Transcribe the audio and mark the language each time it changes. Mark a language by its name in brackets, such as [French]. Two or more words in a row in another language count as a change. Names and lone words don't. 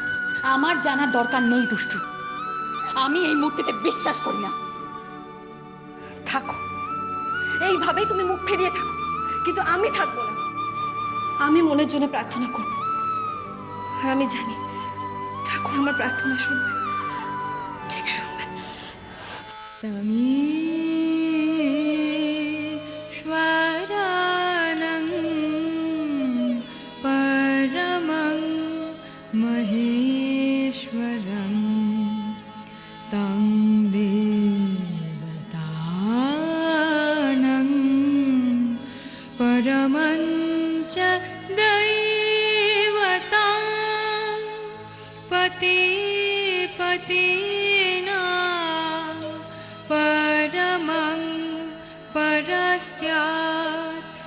[Bangla] আমার জানার দরকার নেই দুষ্টু। আমি এই মূর্তিতে বিশ্বাস করি না। থাকো, এইভাবেই তুমি মুখ ফিরিয়ে থাকো, কিন্তু আমি থাকবো না। আমি মনের জন্য প্রার্থনা করব, আর আমি জানি ঠাকুর আমার প্রার্থনা শুনবে, ঠিক শুনবেন। [Sanskrit] ईश्वरानं परमं महेश्वरं तं देवतानं परमं च दैवतां पतिपतिना परमं परस्त्यात्